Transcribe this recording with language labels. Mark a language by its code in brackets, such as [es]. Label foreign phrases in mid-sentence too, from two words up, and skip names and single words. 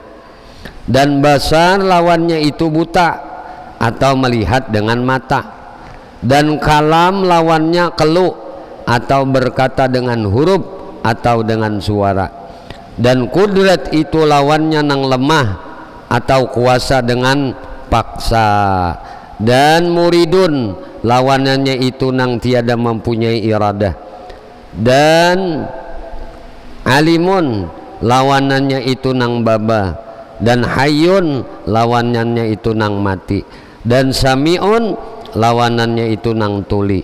[id] Dan basar lawannya itu buta atau melihat dengan mata. Dan kalam lawannya keluh atau berkata dengan huruf atau dengan suara. Dan kudrat itu lawannya nang lemah atau kuasa dengan paksa. Dan muridun lawanannya itu nang tiada mempunyai iradah. Dan alimun lawanannya itu nang baba. Dan hayyun lawanannya itu nang mati. Dan sami'un lawanannya itu nang tuli.